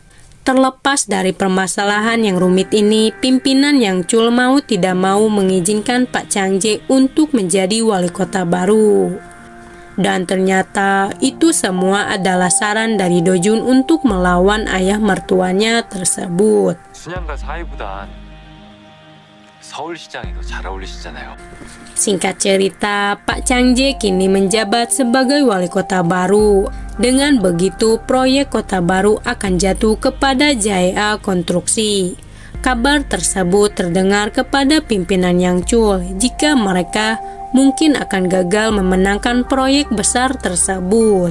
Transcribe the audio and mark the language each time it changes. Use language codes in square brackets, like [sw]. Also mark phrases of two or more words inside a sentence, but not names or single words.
[id] Terlepas dari permasalahan yang rumit ini, pimpinan Yang Chul mau tidak mau mengizinkan Pak Chang Jae untuk menjadi wali kota baru. Dan ternyata itu semua adalah saran dari Do Jun untuk melawan ayah mertuanya tersebut. [ko] 순양과 사이보단 서울시장이 더 잘 어울리시잖아요. [id] Singkat cerita, Pak Chang Jae kini menjabat sebagai wali kota baru. Dengan begitu, proyek kota baru akan jatuh kepada JAEA Konstruksi. Kabar tersebut terdengar kepada pimpinan Yang Chul jika mereka mungkin akan gagal memenangkan proyek besar tersebut.